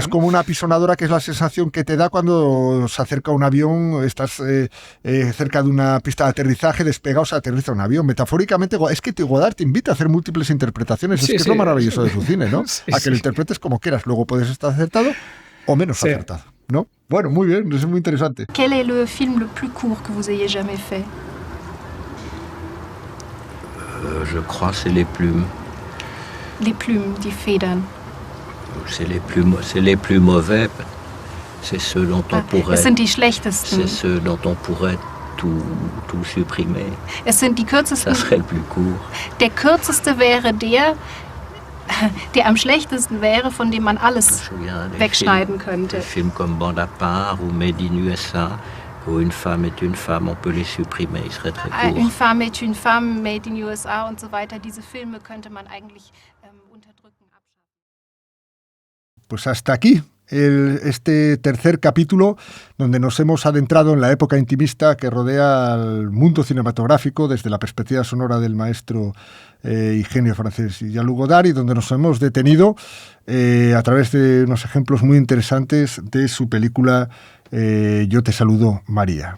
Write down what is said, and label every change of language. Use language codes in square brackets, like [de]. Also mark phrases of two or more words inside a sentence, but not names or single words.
[es] es como una apisonadora, que es la sensación que te da cuando se acerca un avión, estás cerca de una pista de aterrizaje, despega o se aterriza un avión. Metafóricamente, es que Godard te invita a hacer múltiples interpretaciones. Es lo maravilloso de su cine, ¿no? A que lo interpretes como quieras. Luego puedes estar acertado o menos acertado, ¿no? Bueno, muy bien, es muy interesante. [fr] Quel est le film le plus court que vous ayez jamais fait? Je crois c'est Les Plumes. Les Plumes, [de] die Federn. [fr] C'est les plus mauvais. C'est ceux dont on pourrait. [de] Es sind die schlechtesten. [fr] C'est ceux dont on pourrait tout supprimer. [de] Es sind die kürzesten. [fr] Ça serait le plus court. [de] Der kürzeste wäre der am schlechtesten wäre, von dem man alles wegschneiden könnte. [fr] Des films comme Bande à part ou Made in USA, où une femme est une femme, on peut les supprimer, ils seraient très courts. Une femme est une femme, [de] Made in USA und so weiter. Diese Filme könnte man eigentlich unterdrücken. [es] Pues hasta aquí este tercer capítulo, donde nos hemos adentrado en la época intimista que rodea al mundo cinematográfico desde la perspectiva sonora del maestro y genio francés Jean-Luc Godard, y donde nos hemos detenido a través de unos ejemplos muy interesantes de su película Yo te saludo, María.